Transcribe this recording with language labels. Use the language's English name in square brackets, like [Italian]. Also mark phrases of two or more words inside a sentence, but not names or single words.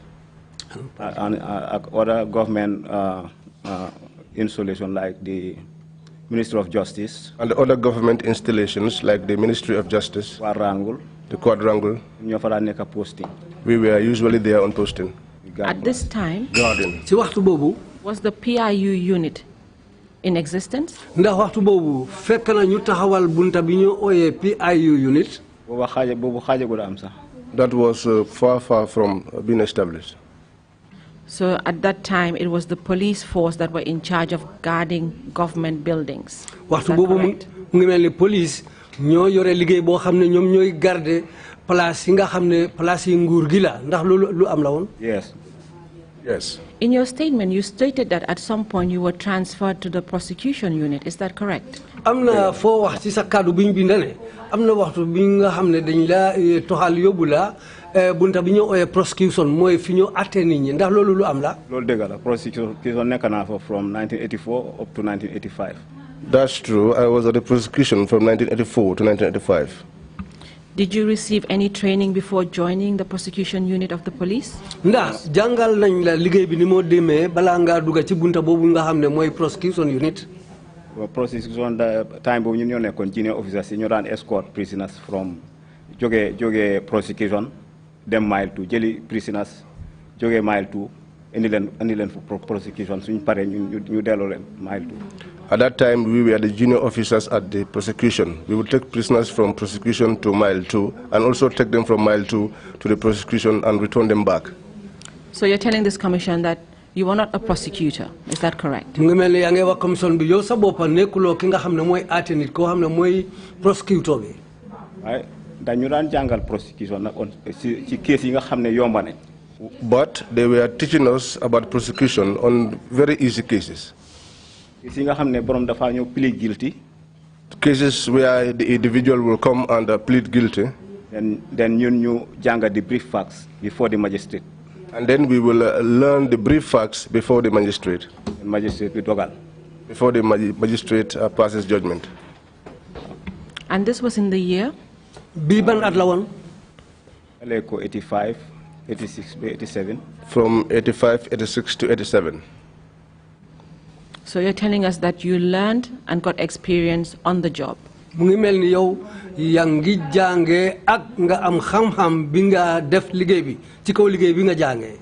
[English] And other government installation like the Ministry of Justice. And the other government installations like the Ministry of Justice. The quadrangle. We were usually there on posting. At this time, guarding. Was the PIU unit in existence? [Wolof] Ndax waxtu boobu fekk na ñu taxawal bunta bi ñu ooyee PIU unit. [English] That was far from being established. So at that time, it was the police force that were in charge of guarding government buildings. [Wolof] Waxtu boobu mu ngi mel ni police ñoo yore liggéey boo xam ne ñoom ñooy garder place yi nga xam ne place yi nguur gi la ndax loolu lu am la woon. [English] Yes. Yes. In your statement, you stated that at some point you were transferred to the prosecution unit. Is that correct? [Wolof] Am na foo wax ci sa kàddu bi ñu bind ne am na waxtu bi nga xam ne dañ la toxal yóbbu la bunta bi ñu ooyee prosecution mooy fi ñu àtte nit ñi ndax loolu lu am la. Loolu dëgg la prosecution nekk naa fa [English] from 1984 up to 1985. That's true. I was at the prosecution from 1984 to 1985. Did you receive any training before joining the prosecution unit of the police? [Wolof] Ndax jàngal nañ la liggéey bi ni moo demee balaa ngaa dugg ci bunta boobu nga xam ne mooy prosecution unit. [English] Prosecution time [Wolof] boobu ñun ñoo nekkoon [English] junior officers [Wolof] yi ñoo daan [English] escort prisoners from [Wolof] jóge prosecution dem mile 2 jëli prisoners jóge mile 2 indi leen [English] for prosecution [Wolof] suñ paree ñu delloo leen mile 2. [English] At that time, we were the junior officers at the prosecution. We would take prisoners from prosecution to mile 2 and also take them from mile 2 to the prosecution and return them back. So you're telling this commission that you were not a prosecutor, is that correct? [Wolof] Mu ngi mel ni yaa ngi wax commission bi yow sa boppa nekkuloo ki nga xam ne mooy àtte nit koo xam ne mooy prosecutor bi. waaye dañu daan jàngal prosecution nag ci case yi nga xam ne yomba nañ. [English] But they were teaching us about prosecution on very easy cases. [Wolof] Cases nga xam ne borom dafa ñëw [English] plead guilty. Cases where the individual will come and plead guilty. Then [Wolof] ñun ñu jàng [English] the brief facts before the magistrate. And then we will learn the brief facts before the magistrate. [Wolof] Magistrate bi dogal. [English] Before the magistrate passes judgment. And this was in the year? [Wolof] Bii ban at la woon? 85, 86, 87. [English] From 85, 86 to 87. So you're telling us that you learned and got experience on the job? [Wolof] Mu ngi mel ni yow yaa ngi jàngee ak nga am xam-xam bi nga def liggéey bi ci kaw liggéey bi nga jàngee.